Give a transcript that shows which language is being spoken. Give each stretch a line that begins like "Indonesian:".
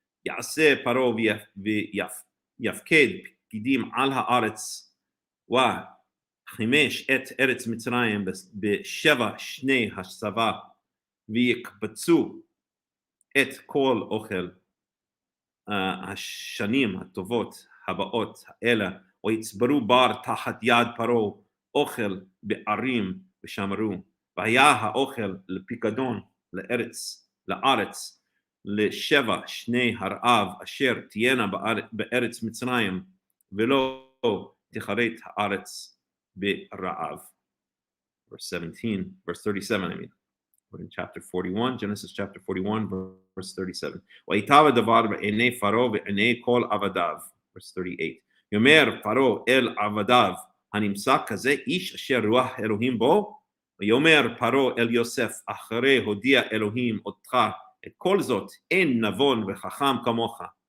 Hebrew: יעשה פרעה ויפקד פקידים על הארץ, וחימש את ארץ מצרים ב7 שני הסבה, ויקבצו את כל אוכל השנים הטובות הבאות האלה, ויצברו בר תחת יד פרעה אוכל בערים ושמרו. והיה האוכל לפיקדון לארץ ל7 שני הרעב אשר תהיינה בארץ מצרים, ולא תחרט הארץ ברעב.
English: verse 37, I mean. We're in chapter 41, Genesis chapter 41, verse 37.
Hebrew: ויטב הדבר בעיני פרעה ועיני כל עבדיו.
English: verse 38.
Hebrew: יאמר פרעה אל עבדיו, הנמצא כזה איש אשר רוח אלוהים בו? ויאמר פרעה אל יוסף, אחרי הודיע אלוהים אותך את כל זאת, אין נבון וחכם כמוך.